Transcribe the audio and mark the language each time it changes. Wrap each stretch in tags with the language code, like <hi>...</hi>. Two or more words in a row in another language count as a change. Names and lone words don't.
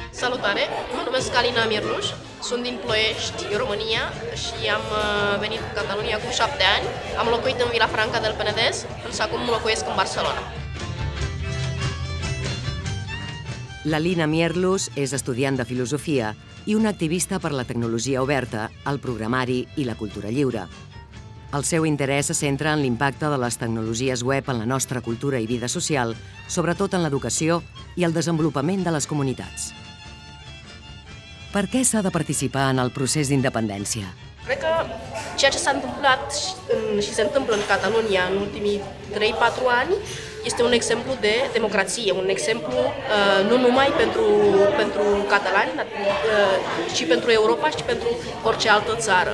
<ro>Salutare, mă numesc Alina Mirluș, sunt din Ploiești, România și am venit în Catalunya acum 7 ani. Am locuit în Vilafranca del Penedès, însă acum locuiesc în Barcelona.</ro> <ca>L'Alina Mirluș és estudiant de filosofia i una activista per la tecnologia oberta, el programari i la cultura lliure. El seu interès se centra en l'impacte de les tecnologies web en la nostra cultura i vida social, sobretot en l'educació i el desenvolupament de les comunitats. Per què s'ha de participar en el procés d'independència?</ca> <ro>Cred că ceea ce s-a întâmplat și se întâmplă în Catalunya în ultimii 3-4 ani este un exemplu de democrație, un exemplu nu numai pentru catalani, ci pentru Europa și pentru orice altă țară.</ro>